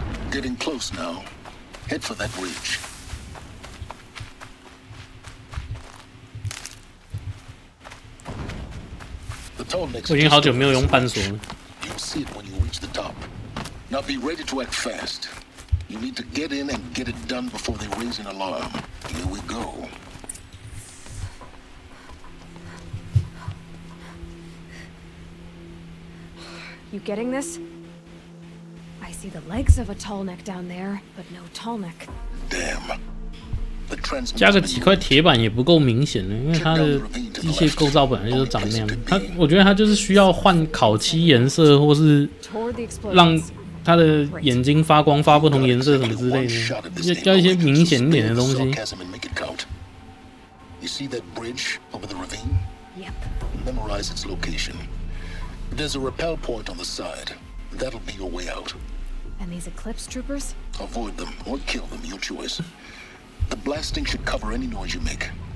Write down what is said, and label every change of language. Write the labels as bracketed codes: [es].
[en] Getting close now. Head for that ridge. The tall next [zh] 我已经好久没有用扳手了。 [en] You'll see it when you reach the top. Now be ready to act fast. You need to get in and get it done before they raise an alarm. Here we go. You getting this? I see the legs of a tall neck down there, but no tall neck. Damn. The [zh] 加 [en] transmitter [zh] 个几块铁板也不够明显的，因为它的机械构造本来就是长那样。我觉得它就是需要换烤漆颜色，或是让他的眼睛发光发不同颜色什么之类的，要一些明显一点的东西。 [en] You see that bridge over the ravine? Yep. Memorize its location. There's a rappel point on the side. That'll be your way out. And these Eclipse troopers? Avoid them or kill them, your choice. The blasting should cover any noise you make.